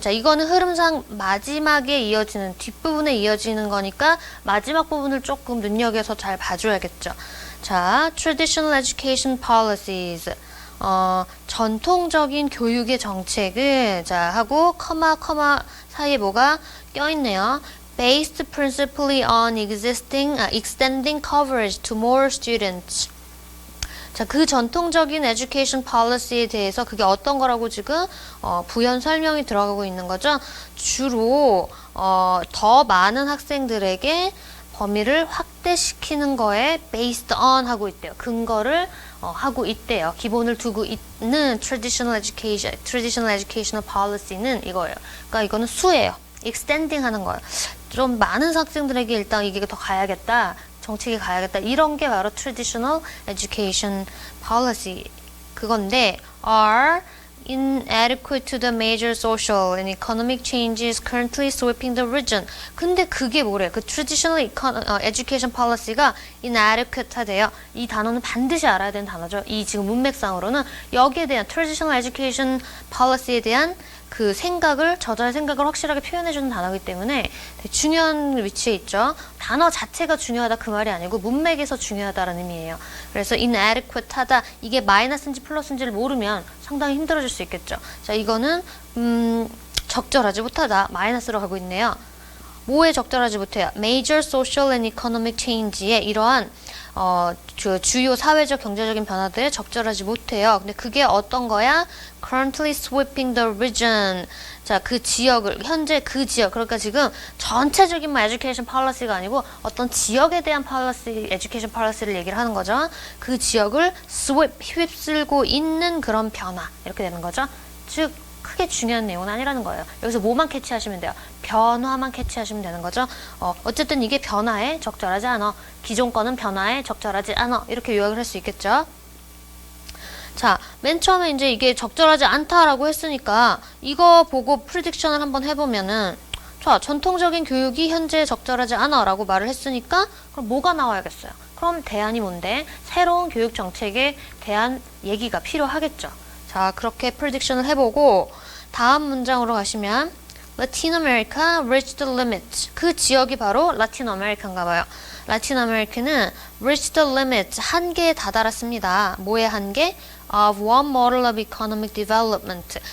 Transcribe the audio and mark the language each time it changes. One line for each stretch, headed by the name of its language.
Korean: 자, 이거는 흐름상 마지막에 이어지는, 뒷부분에 이어지는 거니까 마지막 부분을 조금 눈여겨서 잘 봐줘야겠죠.
English: 자, traditional education policies.
Korean: 전통적인 교육의 정책을, 자, 하고, 커마 사이에 뭐가 껴있네요.
English: based principally on extending coverage to more students.
Korean: 자, 그 전통적인
English: education policy
Korean: 에 대해서 그게 어떤 거라고 지금 부연 설명이 들어가고 있는 거죠. 주로 더 많은 학생들에게 범위를 확대시키는 거에
English: based on
Korean: 하고 있대요. 근거를 하고 있대요. 기본을 두고 있는
English: traditional educational policy
Korean: 는 이거예요. 그러니까 이거는 수예요. extending 하는 거예요. 좀 많은 학생들에게 일단 이게 더 가야겠다. 정책이 가야겠다. 이런 게 바로
English: traditional education policy
Korean: 그건데
English: are inadequate to the major social and economic changes currently sweeping the region.
Korean: 근데 그게 뭐래? 그
English: traditional education policy
Korean: 가 inadequate 하대요. 이 단어는 반드시 알아야 되는 단어죠. 이 지금 문맥상으로는 여기에 대한 traditional education policy에 대한 그 생각을, 저자의 생각을 확실하게 표현해주는 단어이기 때문에 되게 중요한 위치에 있죠. 단어 자체가 중요하다 그 말이 아니고 문맥에서 중요하다라는 의미예요. 그래서 inadequate 하다, 이게 마이너스인지 플러스인지를 모르면 상당히 힘들어질 수 있겠죠. 자, 이거는 적절하지 못하다, 마이너스로 가고 있네요. 뭐에 적절하지 못해요?
English: Major social and economic change
Korean: 에 이러한 주요 사회적 경제적인 변화들에 적절하지 못해요. 근데 그게 어떤 거야?
English: Currently sweeping the region.
Korean: 자, 그 지역을, 현재 그 지역, 그러니까 지금 전체적인 education policy가 아니고 어떤 지역에 대한 education policy를 얘기를 하는 거죠. 그 지역을 sweep, 휩쓸고 있는 그런 변화, 이렇게 되는 거죠. 즉, 크게 중요한 내용은 아니라는 거예요. 여기서 뭐만 캐치하시면 돼요? 변화만 캐치하시면 되는 거죠. 어쨌든 이게 변화에 적절하지 않아. 기존 거는 변화에 적절하지 않아. 이렇게 요약을 할 수 있겠죠. 자, 맨 처음에 이제 이게 적절하지 않다라고 했으니까 이거 보고 프리딕션을 한번 해보면은 자, 전통적인 교육이 현재 적절하지 않아 라고 말을 했으니까 그럼 뭐가 나와야겠어요? 그럼 대안이 뭔데? 새로운 교육 정책에 대한 얘기가 필요하겠죠. 자, 그렇게 프리딕션을 해보고 다음 문장으로 가시면
English: Latin America reached the limit.
Korean: 그 지역이 바로 라틴 아메리카인가 봐요. 라틴 아메리카는
English: reached the limit.
Korean: 한계에 다다랐습니다. 뭐의 한계?
English: Of one model of economic development.